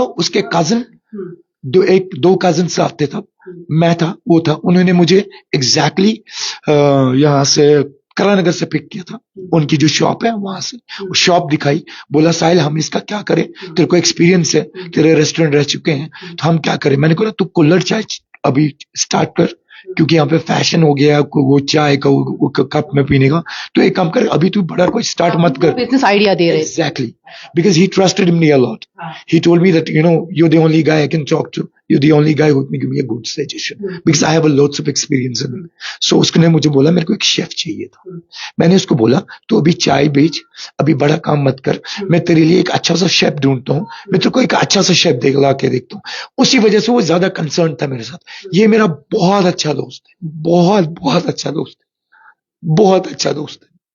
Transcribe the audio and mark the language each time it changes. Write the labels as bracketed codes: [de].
[hi] उसके cousin, 2 cousin साथ थे, था मैं था, वो था, उन्होंने मुझे एग्जैक्टली यहाँ से करानगर से पिक किया था, उनकी जो शॉप है वहां से शॉप दिखाई। बोला साहिल हम इसका क्या करें, तेरे को एक्सपीरियंस है, तेरे रेस्टोरेंट रह चुके हैं, तो हम क्या करें। मैंने कहा तू कुल्हड़ चाय अभी स्टार्ट कर, क्योंकि यहाँ पे फैशन हो गया वो चाय का वो कप में पीने का। तो एक काम कर, अभी तू बड़ा कोई स्टार्ट मत कर। बिजनेस आइडिया दे रहे हैं। [en] Exactly, because he trusted me a lot. He told me that you're the only guy I can talk to. You're the only guy who can give me a good suggestion because I have a lots of experience in it. [hi] So उसने मुझे बोला मेरे को एक chef चाहिए था। मैंने उसको बोला तो अभी चाय बेच, अभी बड़ा काम मत कर, मैं तेरे लिए एक अच्छा सा शेफ ढूंढता हूँ, मैं तेरे को एक अच्छा सा शेफ ला के देखता हूँ। उसी वजह से वो ज्यादा कंसर्न था मेरे साथ। ये मेरा बहुत अच्छा दोस्त है, बहुत अच्छा दोस्त है, बहुत अच्छा दोस्त है।